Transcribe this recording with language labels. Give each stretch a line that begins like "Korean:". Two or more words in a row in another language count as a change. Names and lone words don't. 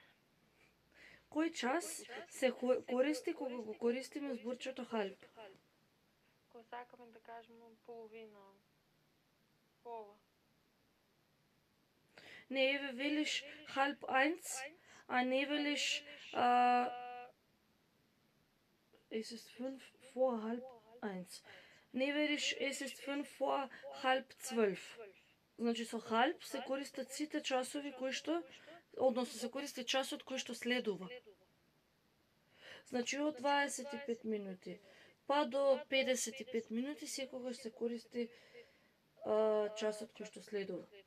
Macedonian: Кој час се користи кога го користиме зборчето халп? Кога сакаме да кажеме половина, пола. Не, еве велиш халп 1, а не велиш
German: es ist 1:05.
Macedonian: Не велиш
German: es ist 11:30.
Macedonian: Значи со халп се користат сите часови кои што, односно се користи часот кој што следува. Значи од 25 минути па до 55 минути секогаш се користи часот кој што следува.